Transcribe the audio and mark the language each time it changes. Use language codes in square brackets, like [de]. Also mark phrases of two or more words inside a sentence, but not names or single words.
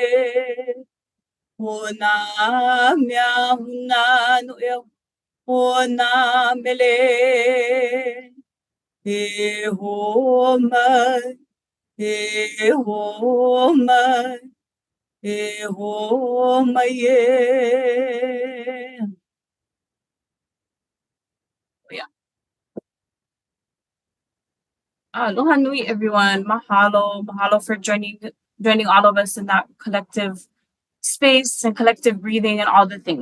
[haw] O nā mea huna no e o nā mele. E ho mai, e ho mai, e ho mai e. [en] Yeah. [haw] Aloha nui, [en] everyone. Mahalo for joining all of us in that collective space and collective breathing and all the things.